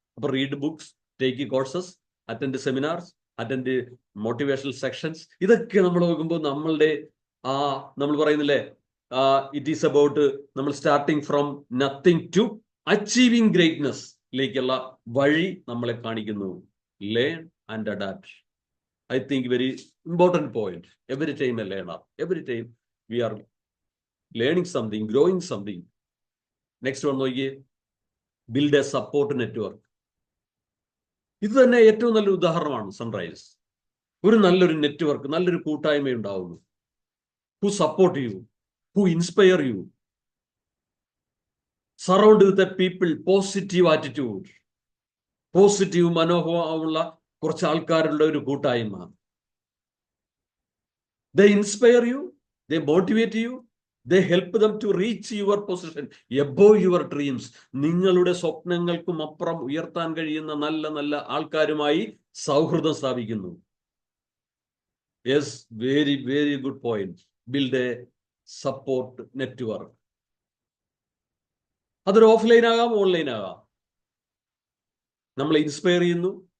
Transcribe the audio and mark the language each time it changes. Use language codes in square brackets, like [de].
[en] അപ്പൊ read books, take courses, attend seminars, attend motivational sections. [ml] ഇതൊക്കെ നമ്മൾ നോക്കുമ്പോൾ നമ്മളുടെ നമ്മൾ പറയുന്നില്ലേ, [en] it is about [ml] നമ്മൾ [en] starting from nothing to achieving [ml] ഗ്രേറ്റ്നെസ്സിലേക്കുള്ള വഴി നമ്മളെ കാണിക്കുന്നു. [en] Learn and adapt. I think very important point. Every time a learner, every time we are learning something, growing something. Next one നോക്കിയേ. Build a support network. [ml] ഇത് തന്നെ ഏറ്റവും നല്ലൊരു ഉദാഹരണമാണ് sunrise. ഒരു നല്ലൊരു നെറ്റ്വർക്ക്, നല്ലൊരു കൂട്ടായ്മ ഉണ്ടാവുന്നു. [en] who support you, who inspire you, surround with a people, positive attitude, [ml] positive മനോഭാവമുള്ള കുറച്ച് ആൾക്കാരുടെ ഒരു കൂട്ടായ്മ. [en] They inspire you, they motivate you, they help them to reach your position above your dreams. [ml] നിങ്ങളുടെ സ്വപ്നങ്ങൾക്കും അപ്പുറം ഉയർത്താൻ കഴിയുന്ന നല്ല നല്ല ആൾക്കാരുമായി സൗഹൃദം സ്ഥാപിക്കുന്നു. [en] Yes, very very good point. Build a support network. [ml] അതൊരു ഓഫ്ലൈൻ ആകാം, ഓൺലൈൻ ആകാം. നമ്മളെ ഇൻസ്പയർ ചെയ്യുന്നു.